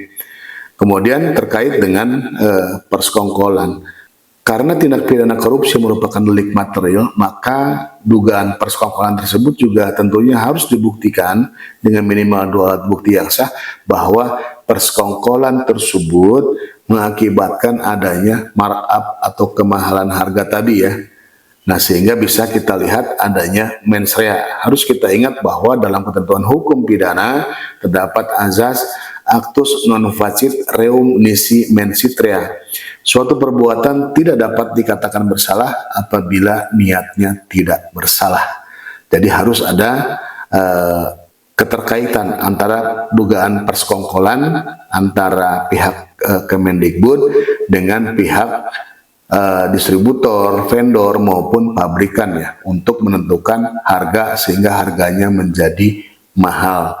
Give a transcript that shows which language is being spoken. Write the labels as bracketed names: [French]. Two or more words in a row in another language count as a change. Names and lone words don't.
[Indonesian] Kemudian terkait dengan persekongkolan, karena tindak pidana korupsi merupakan delik material, maka dugaan persekongkolan tersebut juga tentunya harus dibuktikan dengan minimal 2 alat bukti yang sah bahwa persekongkolan tersebut mengakibatkan adanya markup atau kemahalan harga tadi ya. Nah, sehingga bisa kita lihat adanya [Latin] mens rea. [Indonesian] Harus kita ingat bahwa dalam ketentuan hukum pidana terdapat azas [Latin] actus non facit reum nisi mensit rea. [Indonesian] Suatu perbuatan tidak dapat dikatakan bersalah apabila niatnya tidak bersalah. Jadi harus ada keterkaitan antara dugaan persekongkolan antara pihak Kemendikbud dengan pihak distributor, vendor maupun pabrikan ya, untuk menentukan harga sehingga harganya menjadi mahal.